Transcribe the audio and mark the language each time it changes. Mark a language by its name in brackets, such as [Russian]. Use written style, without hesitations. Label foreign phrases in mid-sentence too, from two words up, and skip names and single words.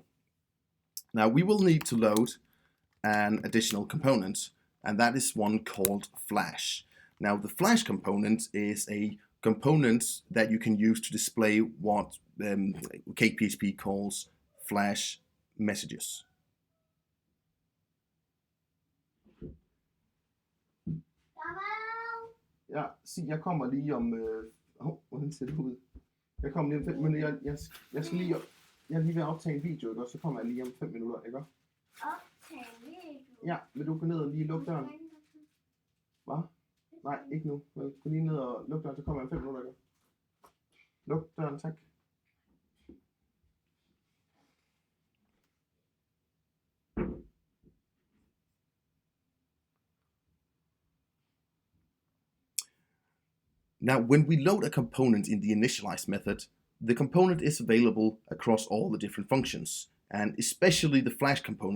[English] Now we will need to load an additional component, and that is one called Flash. Now the Flash component is a component that you can use to display what CakePHP calls Flash messages. [Danish] Ja, sig, jeg kommer lige om... hvordan ser det ud? Jeg kommer lige om 5 minutter. Jeg skal lige... Jeg er lige ved at optage en video, ikke? Og så kommer jeg lige om 5 minutter, ikke? Optage video? Ja, vil du gå ned og lige lukke døren? Hvad? Nej, ikke nu. Gå lige ned og lukke døren, så kommer jeg om 5 minutter, ikke? Luk døren, tak. [English] Now, when we load a component in the initialize method, the component is available across all the different functions, and especially the Flash component.